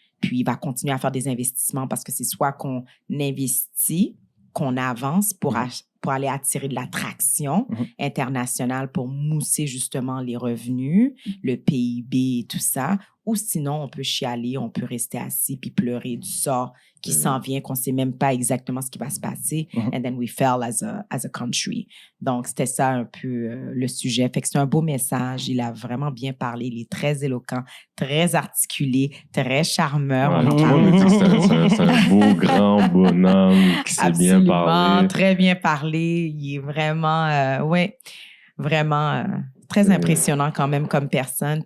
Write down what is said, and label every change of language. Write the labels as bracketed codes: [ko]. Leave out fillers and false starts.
[fr] Puis, il va continuer à faire des investissements parce que c'est soit qu'on investit, qu'on avance pour aller attirer de l'attraction internationale pour mousser justement les revenus, le PIB et tout ça. Ou sinon, on peut chialer, on peut rester assis puis pleurer du sort qui s'en vient, qu'on ne sait même pas exactement ce qui va se passer. [en] And then we fell as a country. [fr] Donc, c'était ça un peu le sujet. Fait que c'est un beau message. Il a vraiment bien parlé. Il est très éloquent, très articulé, très charmeur. Ouais, tout le monde me dit que c'est un beau, grand bonhomme qui sait bien parler. Très bien parlé. Il est vraiment, vraiment très impressionnant quand même comme personne.